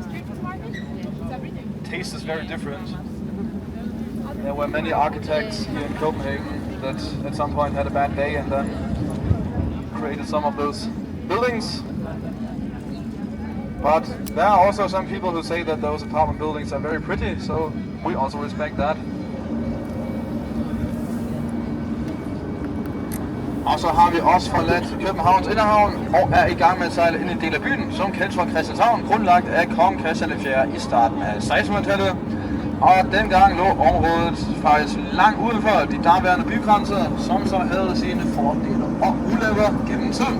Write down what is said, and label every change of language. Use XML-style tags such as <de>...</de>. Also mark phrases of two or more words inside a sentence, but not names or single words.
<en>Taste is very different. There were many architects here in Copenhagen that at some point had a bad day and then created some of those buildings. But there are also some people who say that those apartment buildings are very pretty, so we also respect that.</en> <da>Og så har vi også forladt Københavns Inderhavn og er i gang med at sejle ind i en del af byen, som kendes fra Christianshavn, grundlagt af kong Christian IV i starten af 1600-tallet. Og dengang lå området faktisk langt uden for de daværende bygrænser, som så havde sine fordele og ulemper gennem tiden.</da>